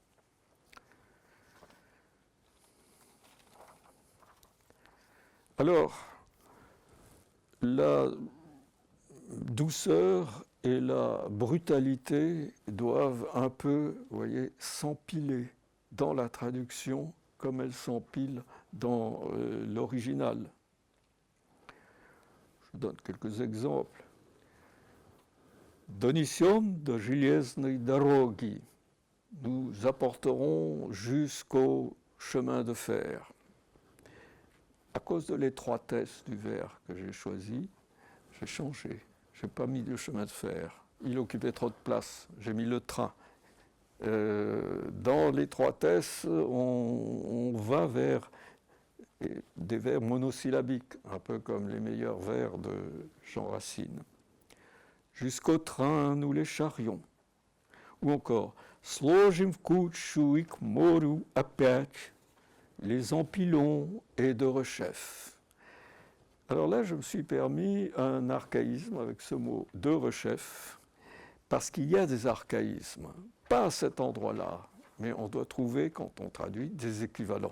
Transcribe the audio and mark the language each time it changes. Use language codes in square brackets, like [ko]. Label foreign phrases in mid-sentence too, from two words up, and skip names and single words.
[fr] Alors, la douceur et la brutalité doivent un peu, vous voyez, s'empiler dans la traduction comme elles s'empilent dans l'original. Je donne quelques exemples. [ru] Донесём до железной дороги. [fr] Nous apporterons jusqu'au chemin de fer. À cause de l'étroitesse du vers que j'ai choisi, j'ai changé. Je n'ai pas mis le chemin de fer. Il occupait trop de place. J'ai mis le train. Dans l'étroitesse, on va vers des vers monosyllabiques, un peu comme les meilleurs vers de Jean Racine. Jusqu'au train, nous les charrions. Ou encore, [ru] Сложим в кучу и к морю опять, [fr] les empilons et de rechef. Alors là, je me suis permis un archaïsme avec ce mot de rechef, parce qu'il y a des archaïsmes, pas à cet endroit-là, mais on doit trouver, quand on traduit, des équivalents.